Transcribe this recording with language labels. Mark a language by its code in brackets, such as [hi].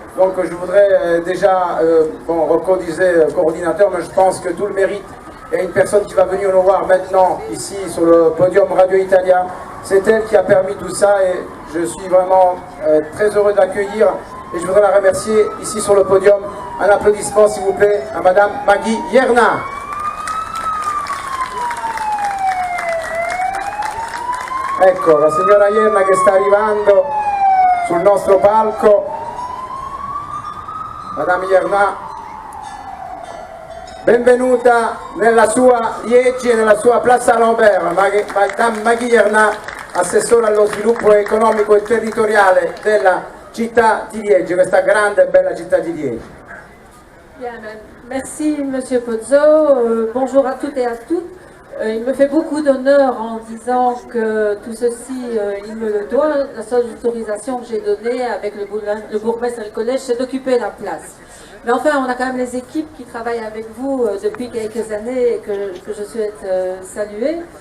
[fr] Donc je voudrais déjà, Rocco disait coordinateur, mais je pense que tout le mérite et une personne qui va venir nous voir maintenant ici sur le podium Radio Italia, c'est elle qui a permis tout ça et je suis vraiment très heureux d'accueillir et je voudrais la remercier ici sur le podium. Un applaudissement s'il vous plaît à Madame Maggie Ierna. [it] Ecco, la signora Ierna che sta arrivando sul nostro palco. Madame Ierna, benvenuta nella sua Liegi e nella sua Plaza Lambert. Madame Maggie Ierna, assessore allo sviluppo economico e territoriale della città di Liegi, questa grande e bella città di Liegi. [fr] Bien, merci Monsieur Pozzo, bonjour à toutes et à toutes. Il me fait beaucoup d'honneur en disant que tout ceci, il me le doit. La seule autorisation que j'ai donnée avec le bourgmestre et le collège, c'est d'occuper la place. Mais enfin, on a quand même les équipes qui travaillent avec vous depuis quelques années et que je souhaite saluer.